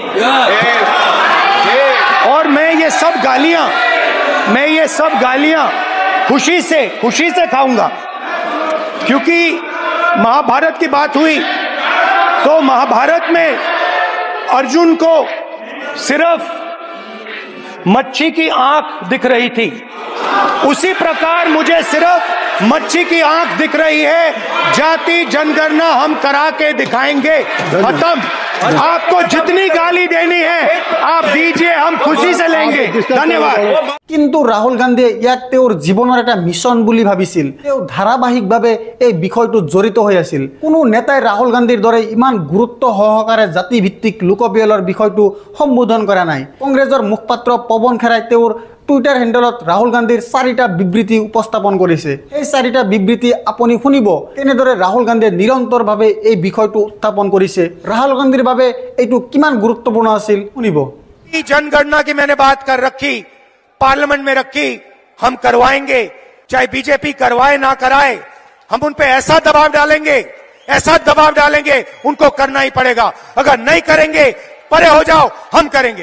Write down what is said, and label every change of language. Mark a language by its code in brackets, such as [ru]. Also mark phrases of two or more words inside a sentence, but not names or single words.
[hi] और मैं ये सब गालियां खुशी से खाऊंगा, क्योंकि महाभारत की बात हुई तो महाभारत में अर्जुन को सिर्फ मच्छी की आंख दिख रही थी, उसी प्रकार मुझे सिर्फ मच्छी की आंख दिख रही है। जाति जनगणना हम करा के दिखाएंगे। खत्म। आपको जितनी गाली देनी है आप दीजिए, हम खुशी से लेंगे। धन्यवाद। [as] কিন্তু ৰাহুল গান্ধীয়ে ইয়াক তেওঁৰ জীৱনৰ এটা মিছন বুলি ভাবিছিল। তেওঁ ধাৰাবাহিকভাৱে এই বিষয়টোত জড়িত হৈ আছিল। কোনো নেতাই ৰাহুল গান্ধীৰ দৰে ইমান গুৰুত্ব সহকাৰে জাতিভিত্তিক লোকপিয়লৰ বিষয়টো সম্বোধন কৰা নাই। কংগ্ৰেছৰ মুখপাত্ৰ পৱন খেৰাই তেওঁৰ টুইটাৰ হেণ্ডেলত ৰাহুল গান্ধীৰ 4টা বিবৃতি উপস্থাপন কৰিছে। এই 4টা বিবৃতি আপুনি শুনিব কেনেদৰে ৰাহুল গান্ধীয়ে নিৰন্তৰভাৱে এই বিষয়টো উত্থাপন কৰিছে। ৰাহুল গান্ধীৰ বাবে এইটো কিমান গুৰুত্বপূৰ্ণ আছিল শুনিব। [hi] जनगणना की मैंने बात कर रखी, पार्लियामेंट में रखी, हम करवाएंगे, चाहे बीजेपी करवाए ना कराए, हम उन पे ऐसा दबाव डालेंगे उनको करना ही पड़ेगा। अगर नहीं करेंगे परे हो जाओ, हम करेंगे।